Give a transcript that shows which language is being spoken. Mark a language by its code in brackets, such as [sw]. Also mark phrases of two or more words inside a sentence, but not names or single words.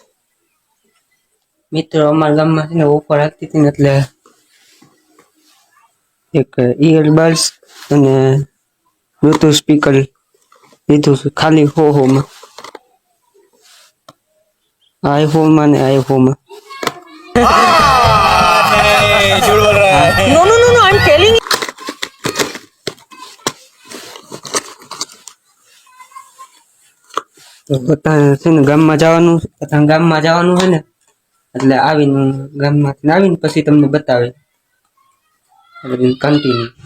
[gu] મિત્રો અમારા ગામમાં છે ને ઓફર આવતી હતી ને, એટલે એક ઈયરબડ્સ અને [en] Bluetooth speaker [gu] લીધું છે, ખાલી માં આઈફોનમાં ને આઈફોનમાં. [en] No, no, no, no, I'm telling you. [gu] તો બધા છે ને ગામમાં જવાનું છે ને, એટલે આવીને ગામમાંથી આવીને પછી તમને બતાવે કન્ટિન્યુ.